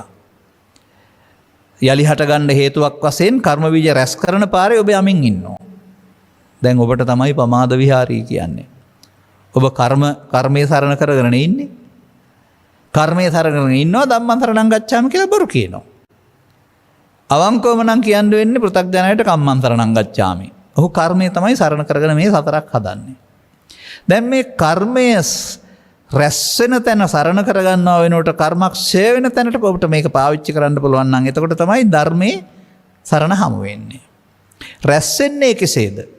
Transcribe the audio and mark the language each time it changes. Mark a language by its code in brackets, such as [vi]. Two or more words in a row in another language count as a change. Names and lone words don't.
[si] යලි හට ගන්න හේතුවක් වශයෙන් කර්ම බීජ රැස් කරන පාරේ ඔබ යමින් ඉන්නවා. දැන් ඔබට තමයි [pi] පමාද විහාරී [si] කියන්නේ. ඔබ කර්මයේ සරණ කරගෙන ඉන්නේ. කර්මයේ සරණ කරගෙන ඉන්නවා, [pi] ධම්මං සරණං ගච්ඡාමි [si] කියලා බොරු කියනවා. අවංකවම නම් කියන්න වෙන්නේ පෘථග්ජනයට [pi] කම්මං සරණං ගච්ඡාමි. [si] ඔහු කර්මය තමයි සරණ කරගෙන මේ සතරක් හදන්නේ. දැන් මේ කර්මය රැස් වෙන තැන සරණ කරගන්නවා වෙනකොට කර්මක් ඡය වෙන තැනට ඔබට මේක පාවිච්චි කරන්න පුළුවන් නම් එතකොට තමයි ධර්මයේ සරණ හමු වෙන්නේ. රැස් වෙන්නේ කෙසේද?